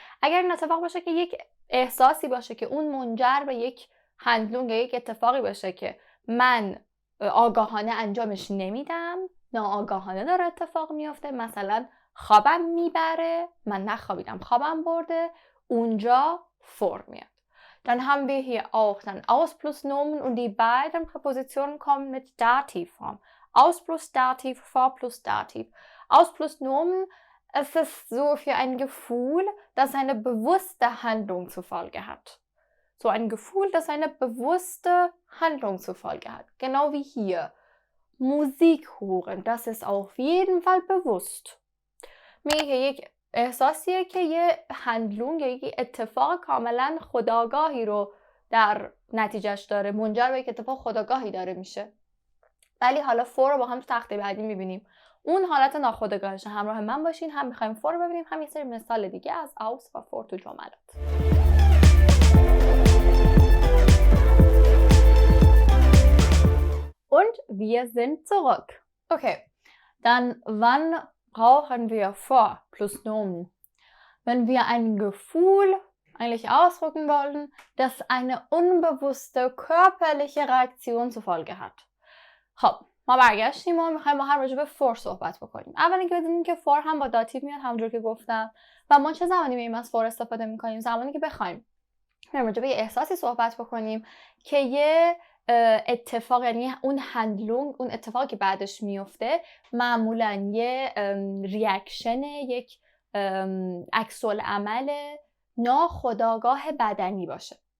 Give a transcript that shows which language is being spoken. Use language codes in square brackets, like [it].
[fa] اگر این اتفاق باشه که یک احساسی باشه که اون منجر به یک هندلونگ، یک اتفاقی باشه که من آگاهانه انجامش نمیدم، ناآگاهانه داره اتفاق میفته، مثلا خوابم میبره، من نخوابیدم خوابم برده، اونجا for میاد. [de] Dann haben wir hier auch dann aus plus Nomen und die beiden Präpositionen kommen mit Dativform. Aus plus Dativ, vor plus Dativ. Aus plus Nomen Es ist so für ein Gefühl, das eine bewusste Handlung zur Folge hat. So ein Gefühl, das eine bewusste Handlung zur Folge hat. Genau wie hier. Musik hören, das ist auf jeden Fall bewusst. [fa] میگه که یک احساسیه که یه هندلونگ یا یک اتفاق کاملا خودآگاهی رو در نتیجهش داره، منجر به یک اتفاق خودآگاهی داره میشه. ولی حالا فور رو با هم تو تخته بعدی میبینیم. اون حالت ناخودآگاهش. همراه من باشین، هم میخوایم فور رو ببینیم، هم یه سری مثال دیگه از aus و فور تو جملات. [de] Und wir sind zurück. Okay, dann wann brauchen wir vor plus Nomen? Wenn wir ein Gefühl eigentlich ausdrücken wollen, das eine unbewusste körperliche Reaktion zur Folge hat. [fa] خب ما برگشتیم و میخوایم با هم راجع به فور صحبت بکنیم. اول اینکه بدونیم که فور هم با داتیو میاد همونجور که گفتم و ما چه زمانی میایم از فور استفاده میکنیم؟ زمانی که بخوایم راجع به یه احساسی صحبت بکنیم که یه اتفاق، یعنی اون هندلونگ، اون اتفاقی که بعدش میفته معمولا یه ریاکشن، یک عکس العمل ناخودآگاه بدنی باشه.